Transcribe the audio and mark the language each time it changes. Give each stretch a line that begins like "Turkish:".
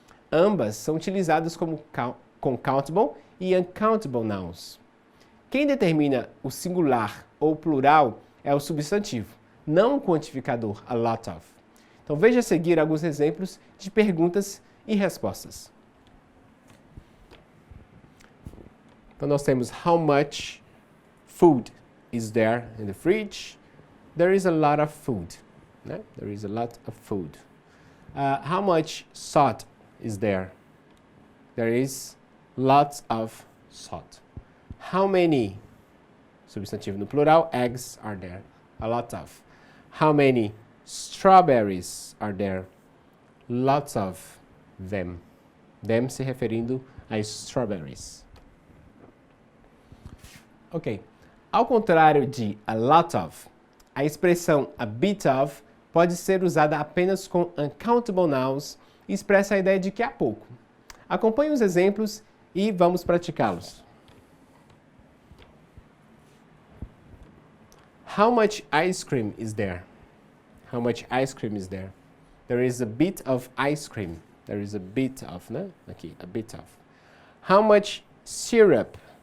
Portuguese: Ambas são utilizadas com countable e uncountable nouns. Quem determina o singular ou plural é o substantivo, não o quantificador, a lot of. Então veja a seguir alguns exemplos de perguntas e respostas. Então nós temos
English: how much food is there in the fridge? There is a lot of food. Né? There is a lot of food. How much salt is there? There is lots of salt. How many,
Portuguese: substantivo no plural,
English: eggs are there? A lot of. How many strawberries are there? Lots of them. Them
Portuguese: se referindo a
English: strawberries. Ok.
Portuguese: Ao contrário de a lot of, a expressão a bit of pode ser usada apenas com uncountable nouns e expressa a ideia de que há pouco. Acompanhe os exemplos e vamos praticá-los.
English: How much ice cream is there? How much ice cream is there? There is a bit of ice cream. There is a bit of, né? Aqui, a bit of. How much syrup